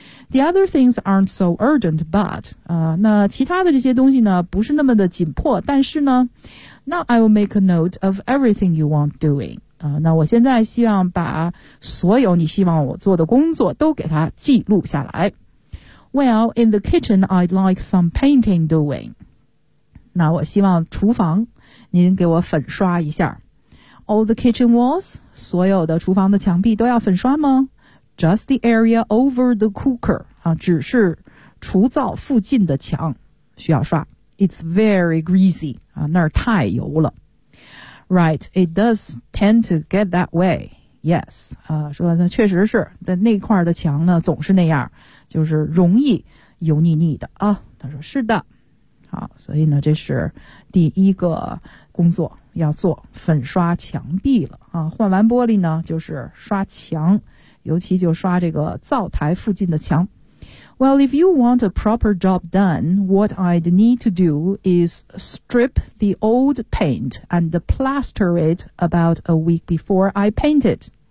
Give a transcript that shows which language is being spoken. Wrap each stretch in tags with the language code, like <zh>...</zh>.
<en>The other things aren't so urgent, but,</en> <zh>那其他的这些东西呢不是那么的紧迫但是呢</zh> <en>Now I will make a note of everything you want doing.</en> <zh>那我现在希望把所有你希望我做的工作都给它记录下来。</zh> <en>Well, in the kitchen, I'd like some painting doing.</en> <zh>那我希望厨房您给我粉刷一下。</zh> <en>All the kitchen walls,</en> <zh>所有的厨房的墙壁都要粉刷吗 ?</zh> <en>Just the area over the cooker,</en> <zh>啊，只是厨灶附近的墙需要刷。</zh> <en>It's very greasy,</en> <zh>啊，那儿太油了。</zh> <en>Right, it does tend to get that way.</en> <zh>Yes, 啊，说那确实是在那块的墙呢总是那样。就是容易油腻腻的啊他说是的好所以呢这是第一个工作要做粉刷墙壁了啊换完玻璃呢就是刷墙尤其就刷这个灶台附近的墙</zh> <en>Well, if you want a proper job done, what I'd need to do is strip the old paint and plaster it about a week before I paint it.</en>